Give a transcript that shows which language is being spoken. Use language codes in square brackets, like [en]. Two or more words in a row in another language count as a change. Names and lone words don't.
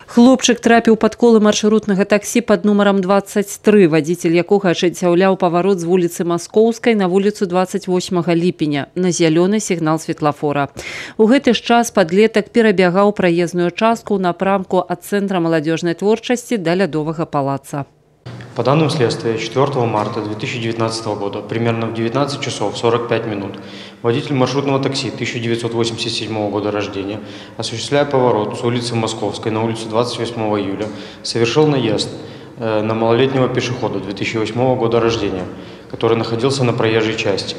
[be] Хлопчык трапіў пад колы маршрутнага таксі пад нумарам 23, вадзіцель якога ажыццяўляў паварот з вуліцы Маскоўскай на вуліцу 28 ліпеня на зялёны сігнал светлафора. У гэты ж час падлетак перабягаў праезную частку ў напрамку ад цэнтра маладзёжнай творчасці да Лядовага палаца. [ru] По данным следствия, 4 марта 2019 года, примерно в 19 часов 45 минут, водитель маршрутного такси 1987 года рождения, осуществляя поворот с улицы Московской на улицу 28 июля, совершил наезд на малолетнего пешехода 2008 года рождения, который находился на проезжей части.